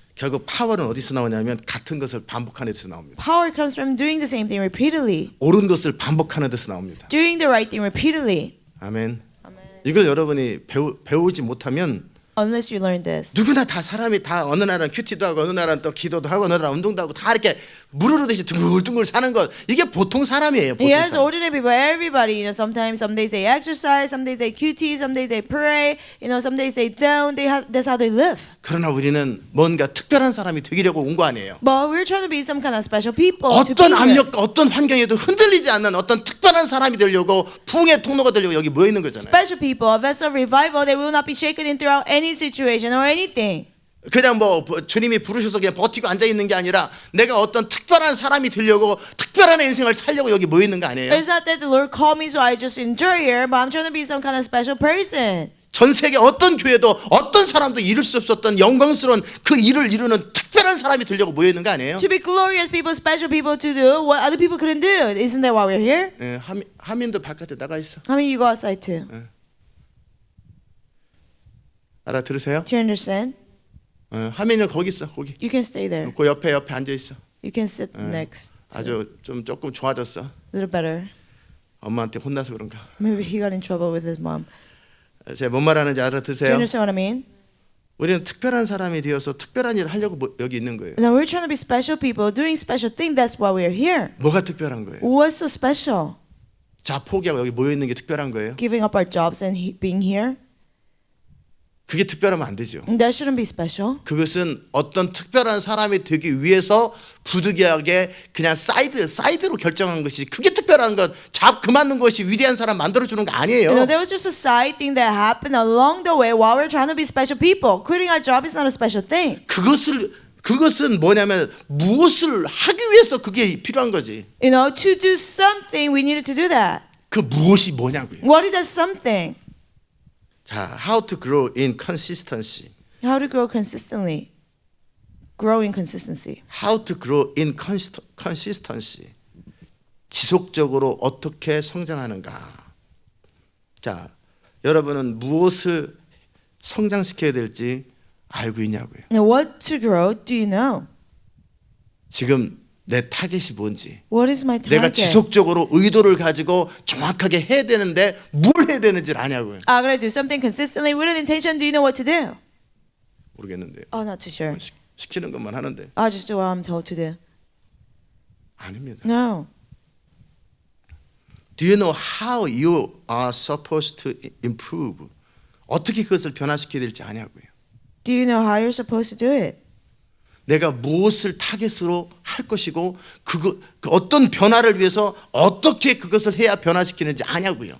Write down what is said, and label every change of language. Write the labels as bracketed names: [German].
[Korean] 결국 파워는 어디서 나오냐면 같은 것을 반복하는 데서 나옵니다. [English] Power comes from doing the same thing repeatedly, [Korean] 옳은 것을 반복하는 데서 나옵니다. [English] doing the right thing repeatedly. [Korean] 아멘. 이걸 여러분이 배우지 못하면 [English] Unless you learn this. [Korean] 누구나 다 사람이 다 어느 날은 큐티도 하고 어느 날은 또 기도도 하고 어느 날은 운동도 하고 다 이렇게 무르르듯이 둥글둥글 사는 것 이게 보통 사람이에요. 보통 [English] Yes, [Korean] 사람. [English] ordinary people, everybody. You know, sometimes some days they exercise, some days they QT, some days they pray. You know, some days they don't. That's how they live. [Korean] 그러나 우리는 뭔가 특별한 사람이 되기려고 온 거 아니에요. [English] But we're trying to be some kind of special people. to be [Korean] 어떤 [English] here. [Korean] 압력과 어떤 환경에도 흔들리지 않는 어떤 특별한 사람이 되려고 부흥의 통로가 되려고 여기 모여 있는 거잖아요. [English] Special people, a vessel of revival, they will not be shaken in throughout any situation or anything. [Korean] 그냥 뭐 주님이 부르셔서 그냥 버티고 앉아 있는 게 아니라 내가 어떤 특별한 사람이 되려고 특별한 인생을 살려고 여기 모여 있는 거 아니에요? [English] It's not that the Lord called me so I just endure here, but I'm trying to be some kind of special person. [Korean] 전 세계 어떤 교회도 어떤 사람도 이룰 수 없었던 영광스러운 그 일을 이루는 특별한 사람이 되려고 모여 있는 거 아니에요? [English] To be glorious people, special people to do what other people couldn't do. Isn't that why we're here? [Korean] 예, 하민도 바깥에 나가 있어. [English] How many of you go outside too? [Korean] 알아들으세요? [English] Do you understand? [Korean] 하민은 거기 있어. 거기. [English] You can stay there. [Korean] 그 옆에 앉아 있어. [English] You can sit next. [Korean] 아주 좀 조금 좋아졌어. [English] A little better. [Korean] 엄마한테 혼나서 그런가. [English] Maybe he got in trouble with his mom. [Korean] 제가 뭔 말하는지 [English] Do you [Korean] 알아듣으세요? [English] understand what I mean? [Korean] 우리는 특별한 사람이 되어서 특별한 일을 하려고 여기 있는 거예요. [English] Now we're trying to be special people, doing special things. That's why we're here. [Korean] 뭐가 특별한 거예요? [English] What's so special? [Korean] 자 포기하고 여기 모여 있는 게 특별한 거예요. [English] Giving up our jobs and being here? [Korean] 그게 특별하면 안 되죠. [English] That shouldn't be special. [Korean] 그것은 어떤 특별한 사람이 되기 위해서 부득이하게 그냥 사이드로 결정한 것이 그게 특별한 것, 잡 그만둔 것이 위대한 사람 만들어주는 거 아니에요. [English] There was just a side thing that happened along the way while we're trying to be special people. Quitting our job is not a special thing. [Korean] 그것은 뭐냐면 무엇을 하기 위해서 그게 필요한 거지. [English] To do something, we needed to do that. [Korean] 그 무엇이 뭐냐고요. [English] What is that something? 자, how to grow in consistency. How to grow consistently. Grow in consistency. How to grow in consistency. [Korean] 지속적으로 어떻게 성장하는가. 자, 여러분은 무엇을 성장시켜야 될지 알고 있냐고요. [English] Now, what to grow do you know? [Korean] 지금 내 타겟이 뭔지. [English] What is my [Korean] 내가 [English] target? [Korean] 지속적으로 의도를 가지고 정확하게 해야 되는데 뭘 해야 되는지를 아냐고요. [English] I'm gonna do something consistently with an intention. Do you know what to do? [Korean] 모르겠는데요. [English] Oh, not too sure. [Korean] 시키는 것만 하는데 [English] I'll just do what I'm told to do. [Korean] 아닙니다. [English] No. Do you know how you are supposed to improve? [Korean] 어떻게 그것을 변화시켜야 될지 아냐고요. [English] Do you know how you're supposed to do it? [Korean] 내가 무엇을 타겟으로 할 것이고 그 어떤 변화를 위해서 어떻게 그것을 해야 변화시키는지 아냐고요.